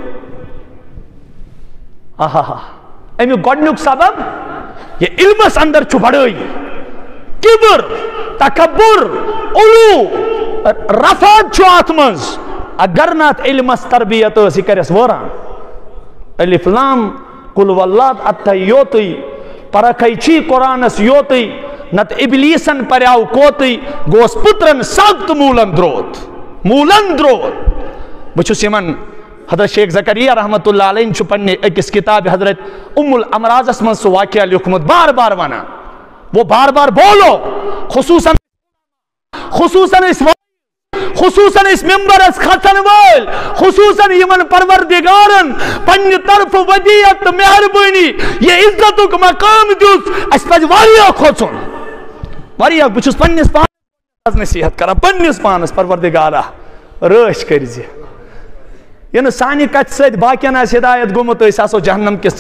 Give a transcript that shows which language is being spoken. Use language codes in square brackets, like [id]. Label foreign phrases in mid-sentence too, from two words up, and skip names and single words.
[ks] امیُک گۄڈنیُک سبب یہ علمس اندر چھُ بڑٲیی کبر تکبر علو رفعت چھُ اتھ منٛز اگر نہ اتھ علمس تربیت ٲس یہِ کرٮ۪س وٲران الف لام قل واللہ اتھے یوتٕے پرکھے چھی قرآنس یوتٕے نت ابلیسن پریاو کوتٕے گوس پترن سخت مولن درود بہٕ چھُس یِمن حضرت شیخ زکریا [ar] رحمت اللہ علیہ [ks] چھُ پننہِ أکِس کتاب حضرت ام الامراضس منٛز سُہ واقعہ لیوکھمُت بار بار ونان [ur] وہ بار بار بولو [ks] خصوصاً اس ممبرس کھسن وٲلۍ خصوصاً یمن پروردگارن پننہِ طرفہٕ ودیعت تہٕ مہربٲنی یہ عزتُک مقام دیُت اَسہِ پزِ واریاہ کھوژُن واریاہ بہٕ چھُس پننِس پانس نصیحت کران پننِس پانس پروردگارا رٲچھ کٔرزِ یہِ نہٕ سانہِ کتھِ سۭتۍ باقین آسہِ ہدایت گوٚمُت أسۍ آسو جہنم